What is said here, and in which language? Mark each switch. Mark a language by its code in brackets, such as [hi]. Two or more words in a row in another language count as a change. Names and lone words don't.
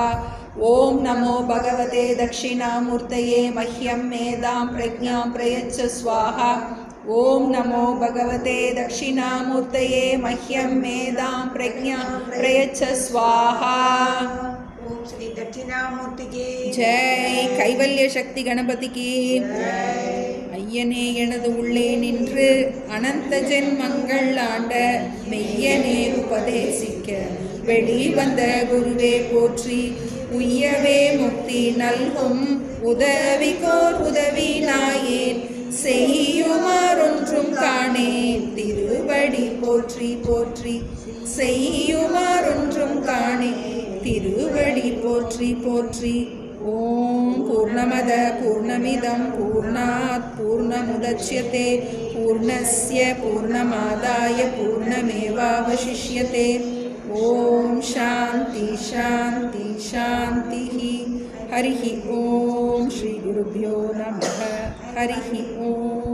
[sa] ओम नमो भगवते दक्षिणामूर्तये मह्यं मेधां प्रज्ञां प्रयच्छ स्वाहा। ओम नमो भगवते दक्षिणामूर्तये मह्यं मेधां प्रज्ञां प्रयच्छ स्वाहा। [hi] ओम श्री दक्षिणामूर्ति की जय। [ta] கைவல்ய சக்தி கணபதிக்கு ஐயனே எனது உள்ளே நின்று அனந்த ஜென்மங்கள் ஆண்ட மெய்யனே உபதேசிக்க வெளிவந்த குருவே போற்றி. உய்யவே முக்தி நல்கும் உதவிக்கோர் உதவி நாயேன் செய்யுமாறொன்றும் காணேன் திருவடி போற்றி போற்றி. செய்யுமாறொன்றும் காணேன் திருவடி போற்றி போற்றி. [sa] ओम् पूर्णमद पूर्णमिदं पूर्णात् पूर्णमुदच्यते पूर्णस्य पूर्णमादाय पूर्णमेवावशिष्यते. ओम् शान्तिः शान्तिः शान्तिः. हरिः ओम् श्री गुरुभ्यो नमः. हरिः ओम्.